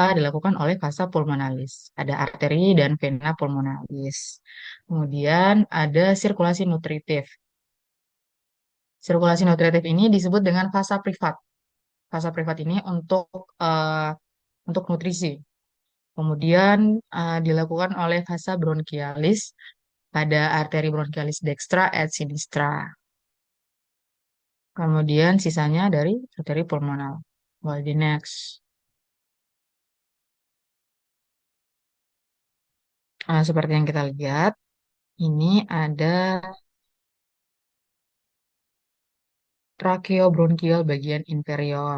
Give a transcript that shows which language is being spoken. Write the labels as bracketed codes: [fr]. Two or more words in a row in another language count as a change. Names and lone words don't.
[id] Dilakukan oleh [la] vasa pulmonalis. [id] Ada arteri dan vena pulmonalis. Kemudian ada sirkulasi nutritif. Sirkulasi nutritif ini disebut dengan fasa privat. Fasa privat ini untuk nutrisi. Kemudian dilakukan oleh [la] vasa bronchialis [id] pada arteri [la] bronchialis dextra et sinistra. [id] Kemudian sisanya dari arteri pulmonal. Well, di next. Seperti yang kita lihat, ini ada tracheobronchial bagian inferior.